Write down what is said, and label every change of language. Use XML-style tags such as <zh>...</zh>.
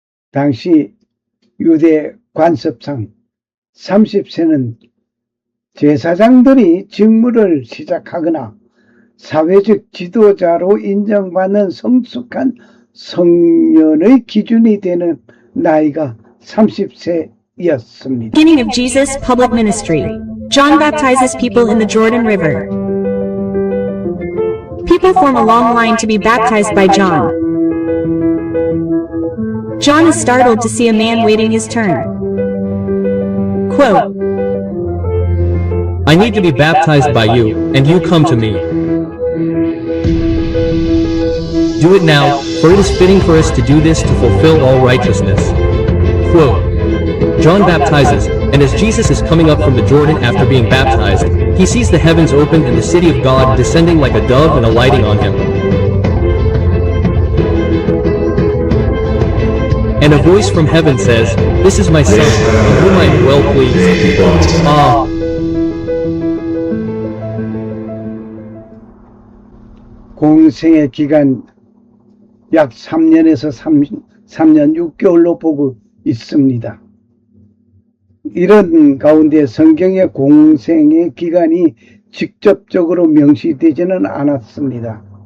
<ko>당시 유대 관습상 30세는 제사장들이 직무를 시작하거나 사회적 지도자로 인정받는 성숙한 성년의 기준이 되는 나이가 30세였습니다.</ko> <en>Beginning of Jesus' public ministry. John baptizes people in the Jordan River. People form a long line to be baptized by John. John is startled to see a man waiting his turn. Quote, I need to be baptized by you, and you come to me. Do it now, for it is fitting for us to do this to fulfill all righteousness. Quote, John baptizes, and as Jesus is coming up from the Jordan after being baptized, he sees the heavens opened and the city of God descending like a dove and alighting on him. And a voice from heaven says, This is my son, in whom I am well pleased.</en> <ko>공생의 기간 약 3년에서 3년 6개월로 보고 있습니다. 이런 가운데 성경의 공생의 기간이 직접적으로 명시되지는 않았습니다.</ko>